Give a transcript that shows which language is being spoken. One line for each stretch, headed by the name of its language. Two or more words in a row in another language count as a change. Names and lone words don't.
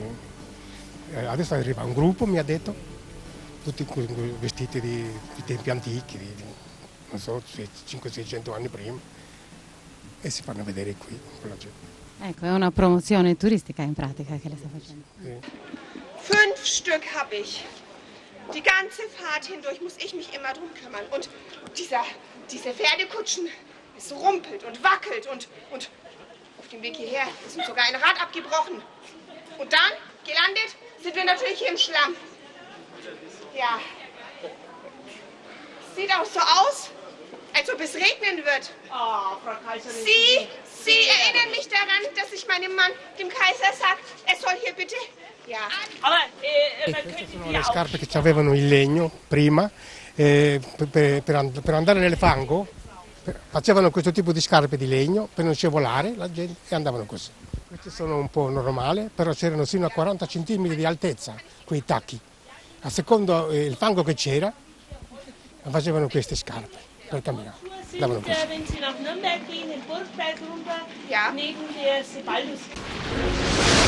Italian: Adesso arriva un gruppo, mi ha detto, tutti vestiti di tempi antichi, non so, 500-600 anni prima, e si fanno vedere qui con la gente. Ecco, è una promozione turistica in pratica che le sta facendo. Sì.
German: 5 Stück habe ich. Die ganze Fahrt hindurch muss ich mich immer drum kümmern. Und diese Pferdekutschen, es rumpelt und wackelt und auf dem Weg hierher ist uns sogar ein Rad abgebrochen. Und dann, gelandet, sind wir natürlich hier im Schlamm. Ja. Sieht auch so aus, als ob es regnen wird. Oh, Frau Kaiserin. Sie erinnern mich daran, dass ich meinem Mann, dem Kaiser, sage, er soll hier bitte... Ja.
Italian: Queste sono le scarpe che avevano in legno prima, per andare nel fango facevano questo tipo di scarpe di legno per non scivolare la gente e andavano così. Queste sono un po' normali, però c'erano sino a 40 cm di altezza quei tacchi. A secondo il fango che c'era facevano queste scarpe per camminare. Andavano così.
German: Wenn Sie nach Nürnberg gehen, den Burgberg runter, Ja. neben der Sebaldus.